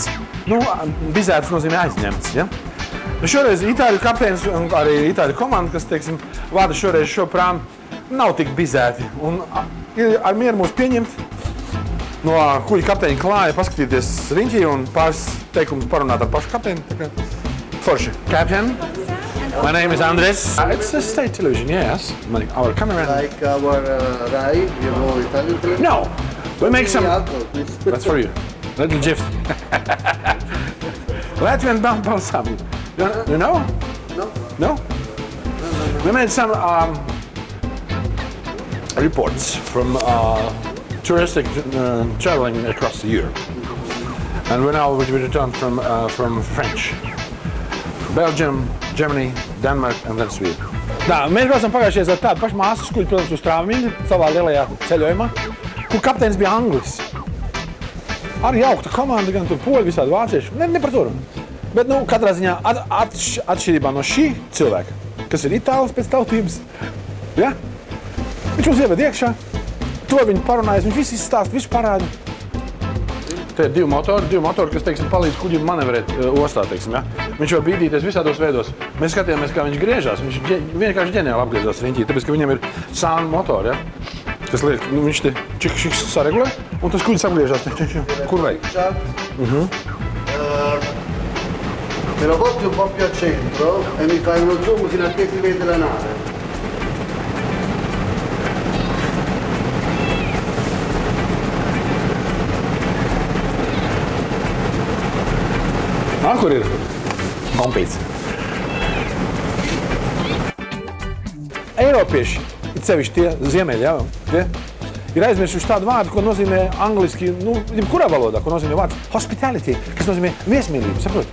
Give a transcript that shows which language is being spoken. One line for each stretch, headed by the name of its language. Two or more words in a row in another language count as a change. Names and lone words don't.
Latvian: Bizēts nozīmē aizņemts, ja? Šoreiz itāļu kapteinis un arī itāļu komanda, kas, teiksim, vada šoreiz šo prāmu, nav tik bizēti. Un ir ar mieru mūs pieņemt no kuģa kapteiņa klāja, paskatīties riņķī un pāris teikumus parunāt ar pašu kapteini. Forši.
English: Captain, my name is Andres. It's a state television, yes. Our cameraman. Like our Rai, you know Italian television? No, we make some... That's for you. Little gift. Latvian balsam. You know? No. No? We made some reports from touristic traveling across Europe. And now we returned from French. Belgium, Germany, Denmark and then Sweden.
Latvian: Mēs braucam pagājušajā ar tādu pašu māsas kuģi, protams, uz Travemindi, savā lielajā ceļojumā, kur kapteinis bija Anglis. Arī jaukta komanda, gan tur poļi, visādi vācieši. Ne par to runu. Bet, katrā ziņā atšķirībā no šī cilvēka, kas ir itālis pēc tautības, ja? Viņš mums ieved iekšā, to viņi parunājas, viņš visu izstāst, visu parāda. Te ir divi motori, kas, teiksim, palīdz kuģim manevrēt ostā, teiksim, ja? Viņš var bīdīties visādos veidos. Mēs skatījāmies, kā viņš griežās, viņš vienkārši ģeniāli apgriezās riņķī, tāpēc, ka viņam ir sānu motori, ja? Kas liek, viņš te čik saregulē, un tas kuģis apgriežās, kur vajag?
Italian: Me lo porti un po' più al centro e mi fai uno zoom fino a che si vede la nave.
Latvian: Kur ir? Kompīts. Eiropieši, it sevišķi tie ziemeļi, jā, tie ir aizmirsuši tādu vārdu, ko nozīmē angliski, kurā valodā, ko nozīmē vārds hospitality, kas nozīmē viesmīlību, saprot?